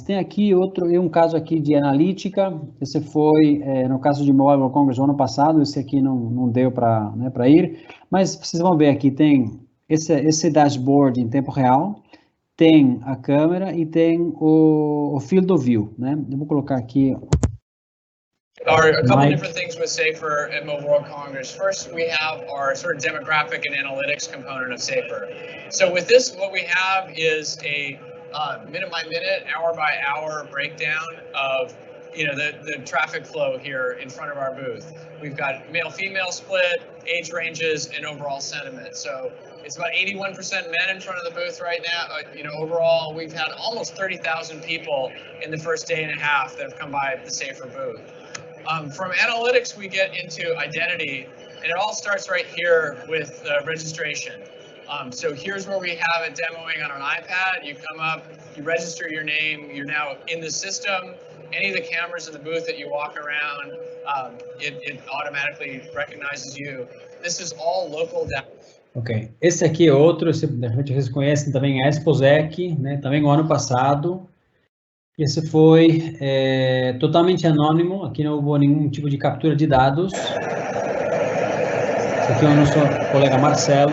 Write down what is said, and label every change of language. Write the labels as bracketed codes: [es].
[pt] Tem aqui um caso aqui de analítica. Esse foi, no caso de Mobile World Congress, ano passado. Esse aqui não deu para, né, ir. Mas vocês vão ver aqui, tem esse dashboard em tempo real, tem a câmera e tem o field of view, né? Eu vou colocar aqui... [en] A couple different things with SAFR at Mobile World Congress. First, we have our sort of demographic and analytics component of SAFR. So with this, what we have is a minute by minute, hour by hour breakdown of, you know, the traffic flow here in front of our booth. We've got male-female split, age ranges, and overall sentiment. So it's about 81% men in front of the booth right now. You know, overall, we've had almost 30,000 people in the first day and a half that have come by the SAFR booth. From analytics, we get into identity, and it all starts right here with registration. So here's where we have it demoing on an iPad. You come up, you register your name, you're now in the system. Any of the cameras in the booth that you walk around, it automatically recognizes you. This is all local data. [pt] Ok, esse aqui é outro, de repente vocês conhecem também a Exposec, né, também no ano passado. Esse foi totalmente anônimo, aqui não houve nenhum tipo de captura de dados. Esse aqui é o nosso colega Marcelo.